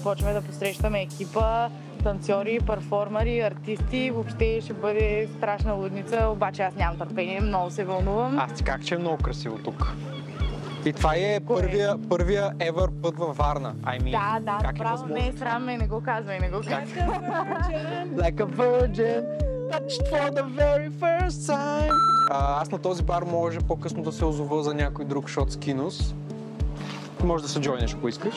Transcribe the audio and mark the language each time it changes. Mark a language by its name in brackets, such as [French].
[Bulgarian] Започваме да посрещаме екипа, танцори, перформери, артисти. Въобще ще бъде страшна лудница, обаче аз нямам търпение, много се вълнувам. Аз ти как че е много красиво тук. И това е първия ever път във Варна. Да, право, не е срам, не го казвай, не го казвай. [English] Like a virgin, touched for the very first time. [Bulgarian] Аз на този бар може по-късно да се озова за някой друг шот с кинос. Може да се джойнеш, ако искаш.